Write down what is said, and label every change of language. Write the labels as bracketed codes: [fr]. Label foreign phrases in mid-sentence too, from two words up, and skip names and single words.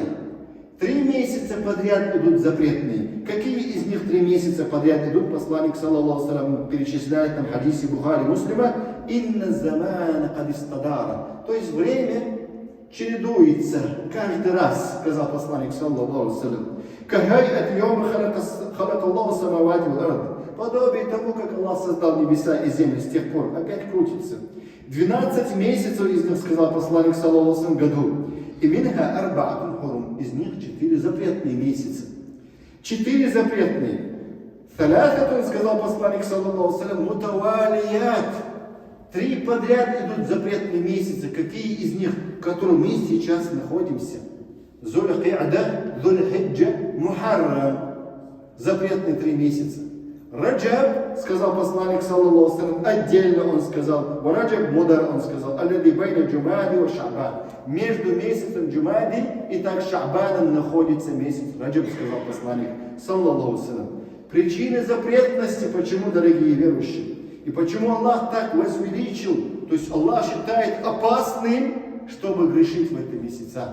[ru] 3 месяца подряд идут запретные. Какие из них 3 месяца подряд идут? Посланник, [ar] صلى الله عليه, [ru] перечисляет нам в хадисе Бухари Муслима, [ar] «إن الزمان قد استدار». [ru] То есть время чередуется каждый раз, сказал посланник, [ar] صلى الله عليه. «كهيئته يوم خلق الله السماوات والأرض». [ru] Подобие тому, как Аллах создал небеса и землю, с тех пор опять крутится. 12 месяцев из них, сказал посланник, [ar] صلى الله عليه, [ru] году. [ar] И منها أربعة حرم. [ru] Из них 4 запретные месяца. 4 запретные. Талятатун, сказал посланник, [ar] صلى الله عليه, [ru] мутавалият. 3 подряд идут запретные месяцы. Какие из них, в которых мы сейчас находимся? Зуль-Ки'ада, Зуль-Хиджа, Мухаррам. Запретные 3 месяца. Раджаб, сказал посланник, [ar] صلى الله عليه, [ru] отдельно он сказал, Раджаб мудар, он сказал, [ar] الذي بين جمادى وشعبان. [ru] Между месяцем Джумади и так Ша'баном находится месяц Раджаб, сказал посланник, [ar] صلى الله عليه. [ru] Причины запретности, почему, дорогие верующие, и почему Аллах так возвеличил, то есть Аллах считает опасным, чтобы грешить в эти месяца.